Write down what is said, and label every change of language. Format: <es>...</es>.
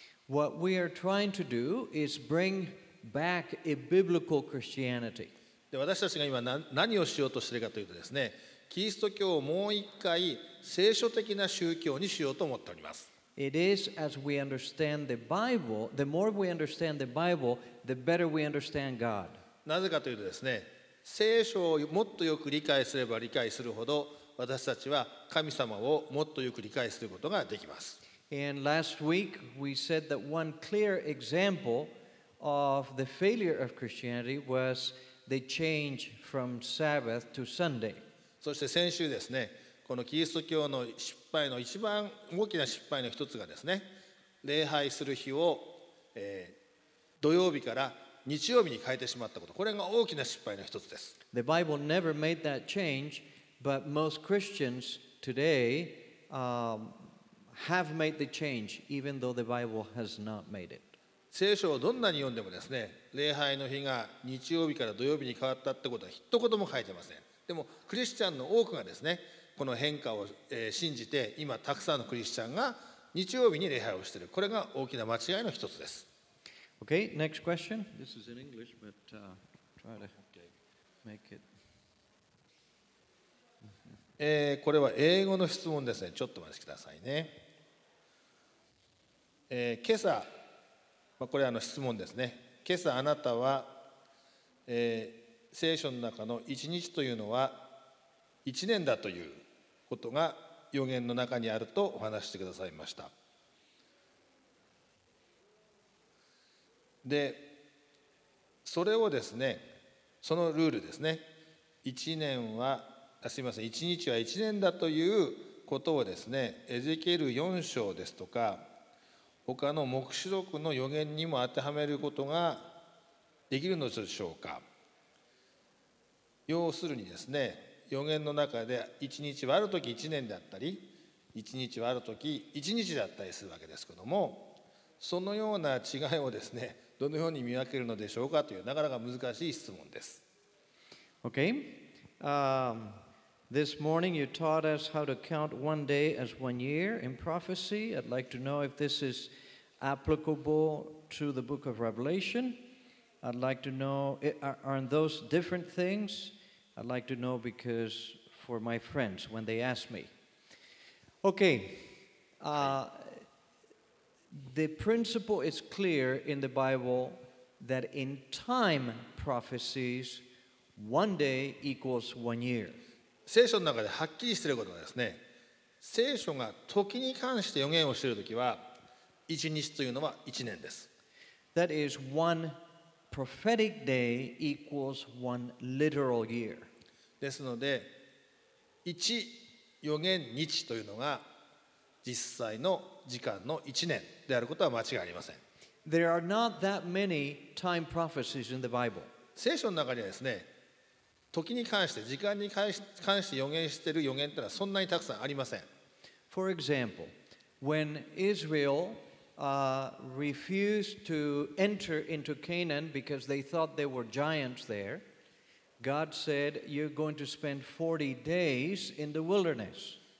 <en>What we are trying to do is bring back a biblical Christianity.</en> <ja>で、私たちが今何をしようとしているかというとですね、キリスト教をもう一回聖書的な宗教にしようと思っております。</ja> <en>It is as we understand the Bible, the more we understand the Bible, the better we understand God.</en> <ja>なぜかというとですね、聖書をもっとよく理解すれば理解するほど、私たちは神様をもっとよく理解することができます。</ja> <en>And last week we said that one clear example of the failure of Christianity was the change from Sabbath to Sunday.</en> <ja>そして先週ですね、このキリスト教の失敗の一番大きな失敗の一つがですね、礼拝する日を、土曜日から日曜日に変えてしまったこと、これが大きな失敗の一つです。</ja> <en>The Bible never made that change, but most Christians today have made the change, even though the Bible has not made it.</en> <ja>聖書をどんなに読んでもですね、礼拝の日が日曜日から土曜日に変わったってことは一言も書いてません。でもクリスチャンの多くがですね、この変化を信じて、今たくさんのクリスチャンが日曜日に礼拝をしている。これが大きな間違いの一つです。</ja> <en>Okay, next question. This is in English, but try to make it.</en> <ja>これは英語の質問ですね。ちょっとお待ちくださいね。今朝、これは質問ですね。今朝あなたは、聖書の中の一日というのは一年だということが預言の中にあるとお話してくださいました。で、それをですね、そのルールですね、1年は、すみません、1日は1年だということをですね、エゼキエル4章ですとか、他の黙示録の予言にも当てはめることができるのでしょうか。要するにですね、予言の中で1日はあるとき1年だったり、1日はあるとき1日だったりするわけですけども、そのような違いをですね、どのように見分けるのでしょうかというなかなか難しい質問です。</ja> <en>Okay. This morning you taught us how to count one day as 1 year in prophecy. I'd like to know if this is applicable to the book of Revelation. I'd like to know, aren't those different things? I'd like to know because for my friends when they ask me. Okay. The principle is clear in the Bible that in time prophecies, 1 day equals 1 year.</en> <ja>聖書の中ではっきりしていることはですね、聖書が時に関して予言をしているときは、1日というのは1年です。</ja> <en>That is, 1 prophetic day equals 1 literal year.</en> <ja>ですので、1予言日というのが実際の時間の1年であることは間違いありません。</ja> <en>There are not that many time prophecies in the Bible.</en> <ja>聖書の中にはですね、時に関して、時間に関して予言している予言というのはそんなにたくさんありません。</ja> <en>For example, when Israel refused to enter into Canaan because they thought there were giants there, God said, "You're going to spend 40 days in the wilderness."</en>